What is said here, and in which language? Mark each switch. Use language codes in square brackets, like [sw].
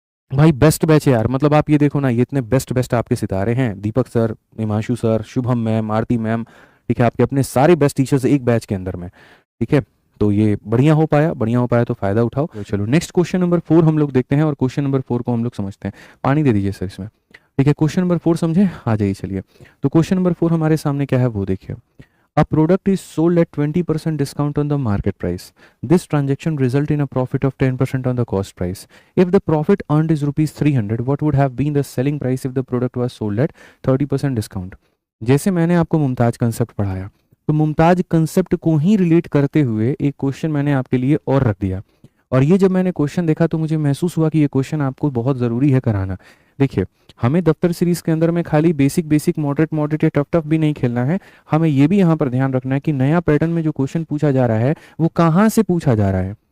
[hi] भाई best batch है यार, मतलब आप ये देखो ना, ये इतने बेस्ट आपके सितारे हैं, दीपक sir, Himanshu sir, Shubham ma'am, आरती मैम, ठीक है, आपके अपने सारे बेस्ट टीचर्स एक बैच के अंदर में। ठीक है, तो ये बढ़िया हो पाया तो फायदा उठाओ। तो चलो नेक्स्ट क्वेश्चन नंबर 4 हम लोग देखते हैं और क्वेश्चन नंबर 4 को हम लोग समझते हैं। पानी दे दीजिए सर इसमें। ठीक है, क्वेश्चन नंबर 4 समझे, आ जाइए चलिए। तो क्वेश्चन नंबर 4 हमारे सामने क्या है वो देखिए। [en] A product is sold at 20% discount on the market price. This transaction result in a profit of 10% on the cost price. If the profit earned is rupees 300, what would have been the selling price if the product was sold at 30% discount? [hi] जैसे मैंने आपको Mumtaz concept पढ़ाया, तो Mumtaz concept को ही relate करते हुए एक question मैंने आपके लिए और रख दिया। और ये जब मैंने क्वेश्चन देखा तो मुझे महसूस हुआ कि ये क्वेश्चन आपको बहुत ज़रूरी है कराना। देखिए, हमें दफ्तर सीरीज के अंदर में खाली बेसिक मॉडरेट या टफ भी नहीं खेलना है, हमें ये भी यहाँ पर ध्यान रखना है कि नया पैटर्न में जो क्वेश्चन पूछा जा रहा है वो कहाँ से पूछा जा रहा है।